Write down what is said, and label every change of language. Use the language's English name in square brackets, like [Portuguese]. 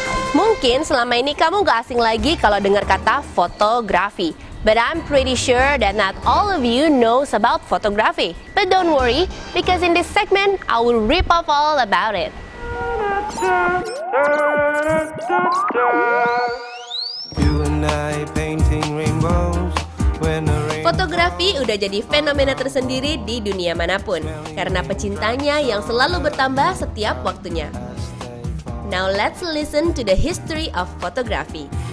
[Indonesian] Mungkin selama ini kamu gak asing lagi kalau dengar kata fotografi. [English] But I'm pretty sure that not all of you knows about photography. But don't worry, because in this segment, I will rip off all about it. You and I painting rainbows when the rain... [Indonesian] Fotografi udah jadi fenomena tersendiri di dunia manapun karena pecintanya yang selalu bertambah setiap waktunya. [English] Now let's listen to the history of photography.